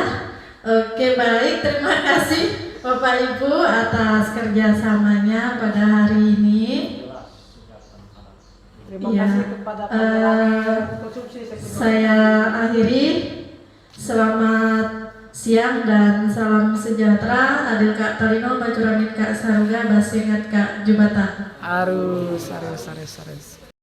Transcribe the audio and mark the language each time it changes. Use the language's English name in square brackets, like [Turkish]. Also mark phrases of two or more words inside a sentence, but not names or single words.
[Indonesian] Oke, baik, terima kasih Bapak Ibu atas kerjasamanya pada hari ini. Terima kasih kepada konsumsi. Saya akhiri. Selamat siang dan salam sejahtera. [Kendayan] Adil Kak Tarino, Bacuramit Kak Saruga, Basengat Kak Jubatan. Arus.